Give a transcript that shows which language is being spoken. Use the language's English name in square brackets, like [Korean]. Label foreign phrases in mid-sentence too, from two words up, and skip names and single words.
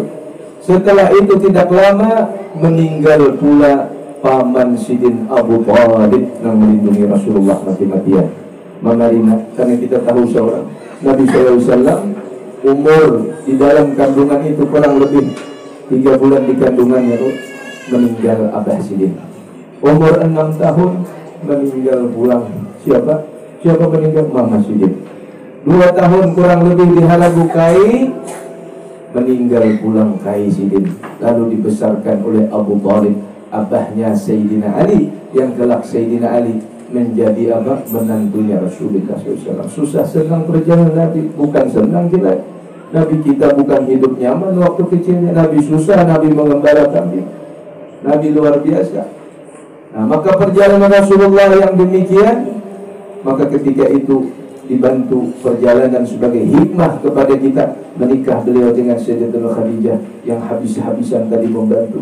[Indonesian] Setelah itu tidak lama meninggal pula paman Sidin Abu Thalib yang melindungi Rasulullah mati-matian. Mengarina, karena kita tahu seorang Nabi SAW umur di dalam kandungan itu kurang lebih 3 bulan di kandungannya itu meninggal Abah Sidin. [Banjar] Umur 6 tahun meninggal pulang. Siapa meninggal? Mama Sidin. 2 tahun kurang lebih di Halagu Kai, meninggal pulang Kai Sidin. [Indonesian] Lalu dibesarkan oleh Abu Thalib, abahnya Sayyidina Ali, yang kelak Sayyidina Ali menjadi menantunya Rasulullah SAW. Susah senang perjalanan Nabi, bukan senang jelek. Nabi kita bukan hidup nyaman waktu kecilnya. Nabi susah, Nabi mengembala kambing, Nabi luar biasa. Nah, maka perjalanan Rasulullah yang demikian, maka ketika itu dibantu perjalanan sebagai hikmah kepada kita menikah beliau dengan Sayyidatuna Khadijah yang habis-habisan tadi membantu.